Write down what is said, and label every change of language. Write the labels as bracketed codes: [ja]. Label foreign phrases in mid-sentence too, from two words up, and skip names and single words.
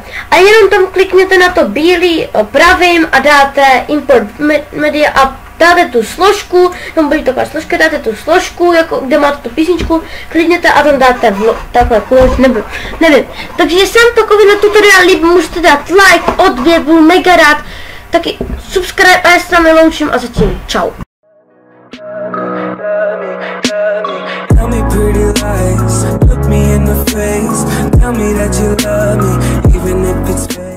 [cs] A jenom tam klikněte na to bílý pravým a dáte [en] Import Media [cs] a dáte tu složku, tam bude taková složka, dáte tu složku, jako kde máte tu písničku, klikněte a tam dáte takhle nebo nevím. Takže jestli vám takový tutoriál líbí, můžete dát like, odběr, budu mega rád, taky subscribe a já se tam loučím a zatím čau. [en] Tell me pretty lies, look me in the face, tell me that you love me, even if it's